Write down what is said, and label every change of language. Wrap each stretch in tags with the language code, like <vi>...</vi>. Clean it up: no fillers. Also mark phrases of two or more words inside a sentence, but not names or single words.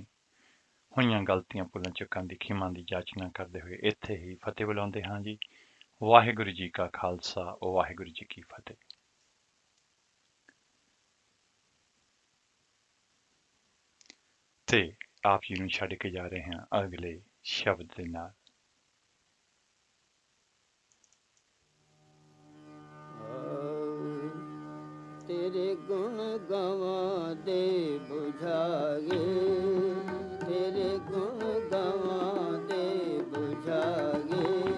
<pa>ਹੋਈਆਂ ਗਲਤੀਆਂ ਭੁੱਲਾਂ ਚੁੱਕਾਂ ਦੀ ਖਿਮਾ ਦੀ ਜਾਚਨਾ ਕਰਦੇ ਹੋਏ ਇੱਥੇ ਹੀ ਫਤਿਹ ਬੁਲਾਉਂਦੇ ਹਾਂ ਜੀ। ਵਾਹਿਗੁਰੂ ਜੀ ਕਾ ਖਾਲਸਾ, ਵਾਹਿਗੁਰੂ ਜੀ ਕੀ ਫਤਿਹ। ਤੇ ਆਪ ਜੀ ਨੂੰ ਛੱਡ ਕੇ ਜਾ ਰਹੇ ਹਾਂ ਅਗਲੇ ਸ਼ਬਦ ਦੇ ਨਾਲ।</pa> <hi>तेरे गुण गवा दे बुझागे तेरे गुण गवा दे बुझागे</hi>